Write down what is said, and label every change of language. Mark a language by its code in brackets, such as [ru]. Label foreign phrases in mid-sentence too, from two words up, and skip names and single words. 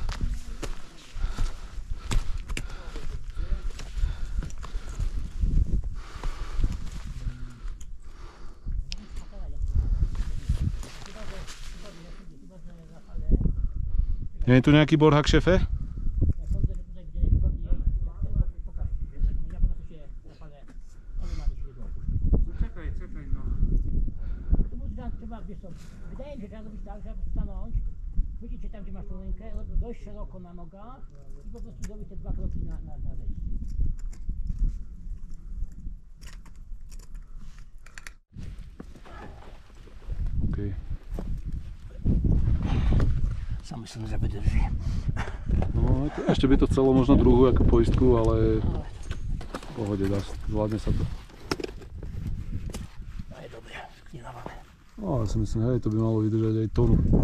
[sk] Nie je tu nejaký borhák, šefe? [pl] Czekaj, no. Wydaje mi się, że trzeba zrobić tak, że stanąć, chwycić się tam, gdzie masz tą rękę, dość szeroko na nogach i po prostu zrobić te 2 kroki na zejście. Okej. [sk] Sam myslím, že vydrží. No, ešte by to chcelo možno druhú ako poistku, ale v pohode zvládne sa to. No je dobré, nedáváme. No, ja si myslím, hej, to by malo vydržať aj tonu.